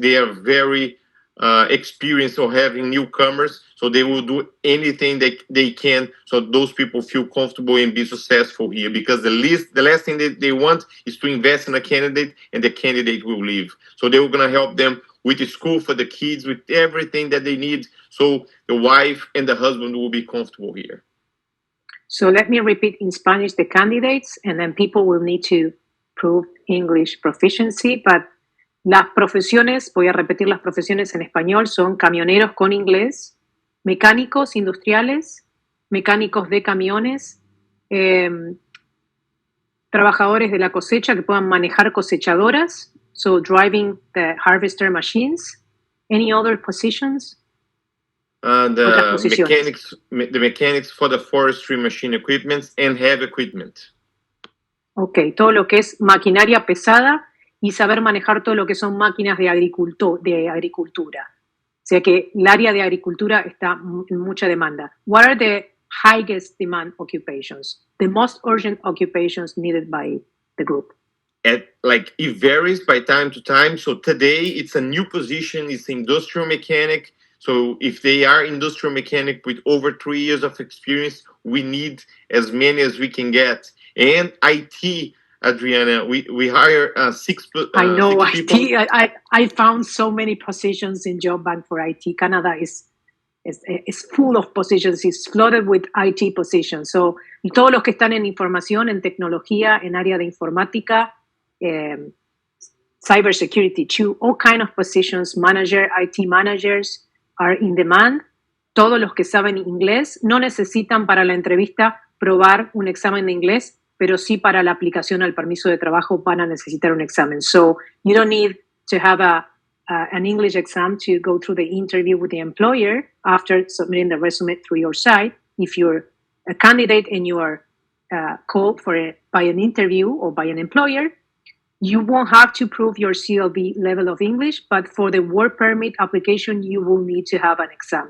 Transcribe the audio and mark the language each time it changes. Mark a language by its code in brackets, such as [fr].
[en] They are very experienced of having newcomers, so they will do anything they can so those people feel comfortable and be successful here, because the last thing that they want is to invest in a candidate and the candidate will leave. So they were going to help them with the school for the kids, with everything that they need, so the wife and the husband will be comfortable here. So let me repeat in Spanish the candidates, and then people will need to prove English proficiency. [es] But las profesiones, voy a repetir las profesiones en español, son camioneros con inglés, mecánicos industriales, mecánicos de camiones, trabajadores de la cosecha que puedan manejar cosechadoras, [en] so driving the harvester machines. Any other positions? The mechanics for the forestry machine equipment and heavy equipment. [es] Ok, todo lo que es maquinaria pesada y saber manejar todo lo que son máquinas de agricultura. O sea que el área de agricultura está en mucha demanda. [en] What are the highest demand occupations? The most urgent occupations needed by the group? It varies by time to time. So today it's a new position. It's industrial mechanic. So if they are industrial mechanic with over 3 years of experience, we need as many as we can get. And IT, Adriana, we hire six people. I know IT. I found so many positions in Job Bank for IT. Canada is full of positions. It's flooded with IT positions. [es] So todos los que están en información, en tecnología, en área de informática, [en] cybersecurity too, all kind of positions, IT managers are in demand. [es] Todos los que saben inglés no necesitan para la entrevista probar un examen de inglés. pero sí para la aplicación al permiso de trabajo van a necesitar un examen. [en] So you don't need to have an English exam to go through the interview with the employer after submitting the resume through your site. If you're a candidate and you are called by an interview or by an employer, you won't have to prove your CLB level of English, but for the work permit application, you will need to have an exam.